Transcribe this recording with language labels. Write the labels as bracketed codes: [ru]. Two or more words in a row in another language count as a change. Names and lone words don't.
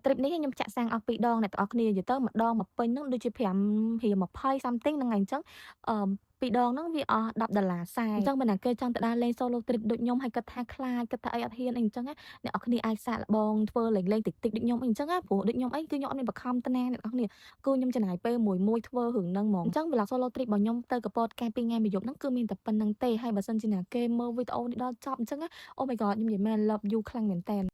[km] trip នេះខ្ញុំចាក់សាំងអស់2ដងអ្នកនរគ្នានិយាយទៅម្ដងមកពេញហ្នឹងដូចជា5រៀល20 something ហ្នឹងហើយអញ្ចឹងពីរដងហ្នឹងវាអស់$10 អញ្ចឹងបើណាគេចង់ទៅដើរលេង [en] solo trip [km] ដូចខ្ញុំហើយគិតថាខ្លាចគិតថាអីអត់ហ៊ានអីអញ្ចឹងអ្នកនរគ្នាអាចសាកល្បងធ្វើលេងតិចតិចដូចខ្ញុំអីអញ្ចឹងព្រោះដូចខ្ញុំអីគឺខ្ញុំអត់មានបខំតាណាអ្នកនរគ្នាគឺខ្ញុំចំណាយពេលមួយធ្វើរឿងហ្នឹងហ្មងអញ្ចឹង [en] vlog solo trip [km] របស់ខ្ញុំទៅកពតកាល2ថ្ងៃមួយយប់ហ្នឹងគឺមានតែប៉ុណ្្នឹងទេហើយបើសិនជាណាគេមើលវីដេអូនេះដល់ចប់អញ្ចឹងអូ [en] my god [km] ខ្ញុំនិយាយមែន [en] love you [km] ខ្លាំងមែនតើ